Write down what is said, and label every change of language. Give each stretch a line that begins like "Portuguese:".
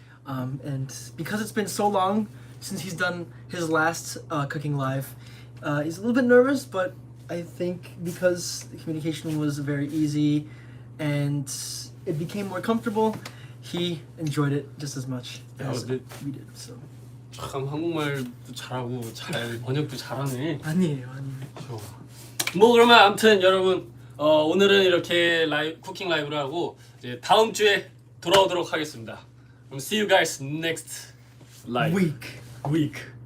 English: And because it's been so long since he's done his last cooking live, he's a little bit nervous, but I think because the communication was very easy and it became more comfortable, he enjoyed it just as much as we did. So.
Korean: 참 한국말도 잘하고 잘 번역도 잘하네. 아니에요. 좋아. 뭐 그러면 아무튼 여러분 오늘은 이렇게 쿠킹 라이브를 하고 이제 다음 주에 돌아오도록 하겠습니다. 그럼
English: see you guys next live week.